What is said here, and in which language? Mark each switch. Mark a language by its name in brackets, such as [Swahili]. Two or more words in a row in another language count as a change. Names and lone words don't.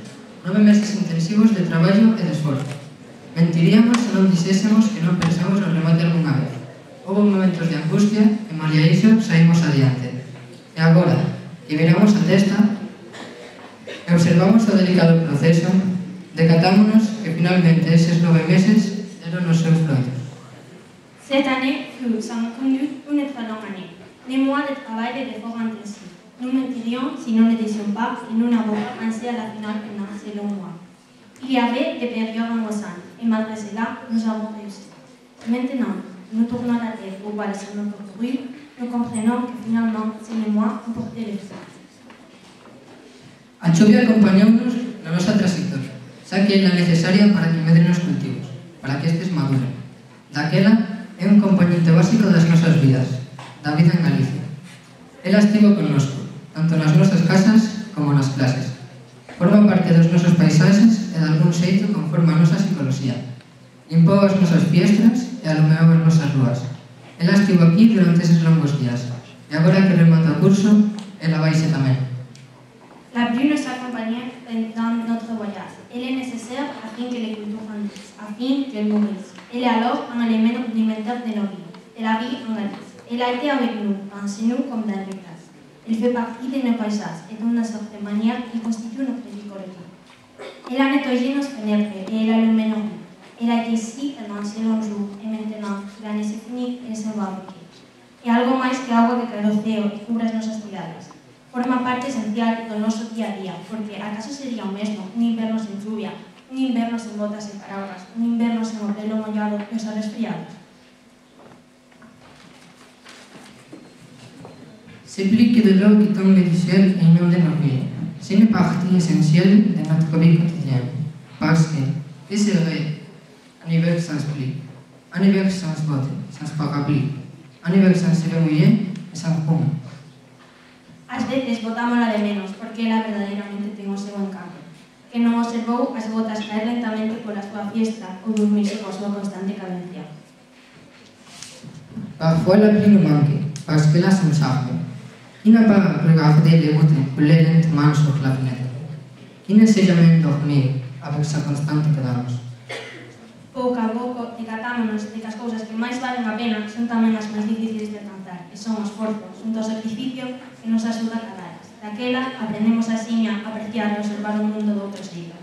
[Galician] 9 meses intensivos de traballo e de esforzo. Mentiríamos se non dixésemos que non pensamos no remate algunha vez. Houve momentos de angustia e, malia iso, saímos adiante. E agora, que viramos a testa e observamos o delicado proceso, decatámonos que finalmente eses 9 meses deron os seus froitos. [French] Cette année fut sans connu une très longue année. Des mois de travail et d'efforts intensifs. Nous mentirions si nous ne disions pas que nous n'avons pas pensé à la finale pendant ces longs mois. Il y avait des périodes angoissantes, et malgré cela, nous avons réussi. Maintenant, nous tournons la tête au bas de notre parcours, nous comprenons que finalement, ces mois ont porté les fruits. [Galician] A chuvia acompañounos na nosa trayectoria, xa que é a necesaria para que medren os cultivos, para que estes maduren. Daquela é un componente básico das nosas vidas, da vida en Galicia. Ela estivo connosco, tanto nas nosas casas como nas clases. Forma parte dos nosos paisaxes e de algún xeito conforma a nosa psicoloxía. Limpou as nosas fiestras e alumeou as nosas rúas. Ela estivo aquí durante eses longos días e agora que remata o curso, ela vaise tamén. [French] La pluie nous accompagne dans notre voyage. Elle est nécessaire afin que les cultures grandissent, afin qu'elles nourrissent. Elle est alors un élément rudimentaire de nos vies, de la vie en Galice. Elle a été avec nous, dans chez nous comme dans les classes. Elle fait partie de nos paysages et d'une certaine manière, elle constitue notre vie collective. Elle a nettoyé nos fenêtres et elle a allumé nos vies. Elle a été ici pendant ces longs jours et maintenant, l'année s'est finie, elle s'en va avec elle. [Galician] É algo máis que agua que cae do ceo e cubre as nosas cidades. Forma parte esencial do noso día a día, porque acaso sería o mesmo un inverno sen lluvia, un inverno sen botas e paraugas, un inverno sen o pelo mollado e os resfriados. [French] S'applique de l'eau qui tombe du ciel et inonde nos vies. C'est une partie essentielle de notre vie quotidienne. Parce que, qu'est-ce que serait un hiver sans pluie, un hiver sans bottes, sans parapluie, un hiver sans cielo mouillé et sans fumée? [Galician] Ás veces botámola de menos, porque ela verdadeiramente ten o seu encanto, que non observou as gotas caer lentamente pola súa fiesta ou dormirse coa súa constante cadencia. [French] Parfois la pluie nous manque, parce que là c'est un charme. Qui n'a pas regardé les gouttes couler lentement sur la fenêtre? Qui ne s'est jamais endormi avec sa constante cadence? [Galician] Pouco a pouco, decatámonos de que as cousas que máis valen a pena son tamén as máis difíciles de alcanzar, e son o esforzo, xunto ao sacrificio que nos axuda a cadalas. Daquela, aprendemos axiña a apreciar e observar o mundo do outro xeito.